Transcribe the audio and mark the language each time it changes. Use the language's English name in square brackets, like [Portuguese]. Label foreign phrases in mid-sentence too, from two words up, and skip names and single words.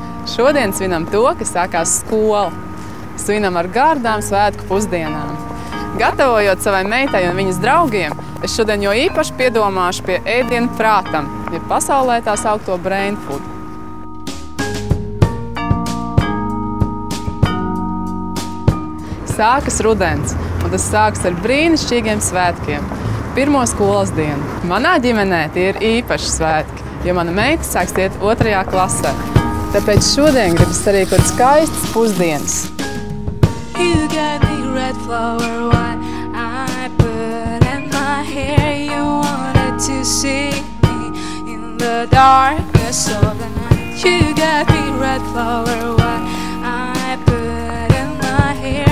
[Latvian] Šodien svinam to, ka sākās skola. Svinam ar gardām svētku pusdienām. Gatavojot savai meitai un viņas draugiem, es šodien jo īpaši piedomāšu pie ēdienu prātam, ja pasaulē tā saukto [English] brain food. [Latvian] Sākas rudens, un tas sākas ar brīnišķīgiem svētkiem. Pirmo skolas dienu. Manā ģimenē tie ir īpaši svētki, jo mana meita sāks iet 2. klasē. Tāpēc šodien gribas sarīkot skaistas pusdienas. [English] You got me red flower, what I put in my hair. You wanted to see me in the darkness of the night. You got me red flower, what I put in my hair.